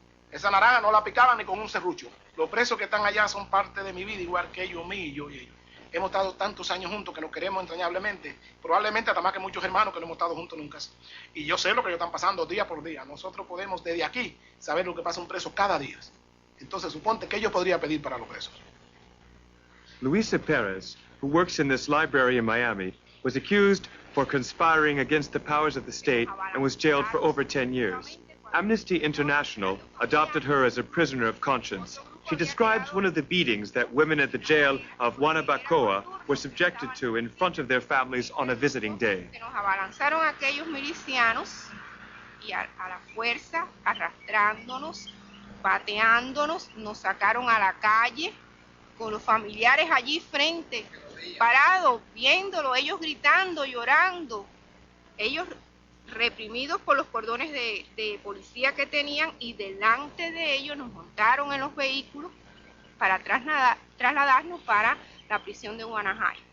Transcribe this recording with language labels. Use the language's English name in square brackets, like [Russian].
[Spanish] Esa naranja no la picaban ni con un serrucho. Los presos que están allá son parte de mi vida, igual que ellos, mí y yo y ellos. Hemos estado tantos años juntos que nos queremos entrañablemente. Probablemente hasta más que muchos hermanos que no hemos estado juntos nunca. Y yo sé lo que ellos están pasando día por día. Nosotros podemos desde aquí saber lo que pasa un preso cada día. Entonces suponte que yo podría pedir para los presos. [English] Luisa Perez, who works in this library in Miami, was accused for conspiring against the powers of the state and was jailed for over 10 years. Amnesty International adopted her as a prisoner of conscience. She describes one of the beatings that women at the jail of Guanabacoa were subjected to in front of their families on a visiting day. [Spanish] Nos abalanzaron aquellos milicianos y a la fuerza, arrastrándonos, pateándonos, nos sacaron a la calle con los familiares allí frente, parados, viéndolo, ellos gritando, llorando, ellos reprimidos por los cordones de policía que tenían y delante de ellos nos montaron en los vehículos para trasladarnos para la prisión de Guanajay.